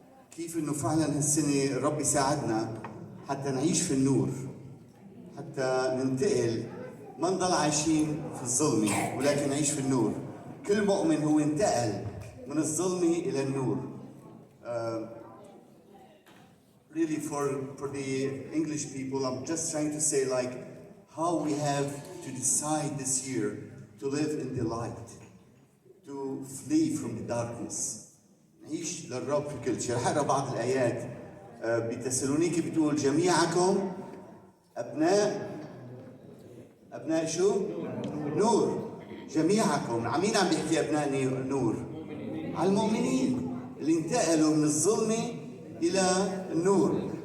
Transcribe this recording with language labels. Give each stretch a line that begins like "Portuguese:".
Arabic: كيف انه فعلا هالسنة الرب يساعدنا حتى نعيش في النور، حتى ننتقل، ما نضل عايشين في الظلمة ولكن نعيش في النور. كل مؤمن هو انتقل من الظلمة إلى النور.
English: Really for the English people, I'm just trying to say like how we have to decide this year to live in the light, to flee from the darkness.
Arabic: نعيش للرب في كل شيء. رح اقرا بعض الآيات بتسالونيكي بتقول جميعكم أبناء شو؟ نور. جميعكم. مين عم بيحكي أبناء نور؟ على المؤمنين اللي انتقلوا من الظلمة إلى النور.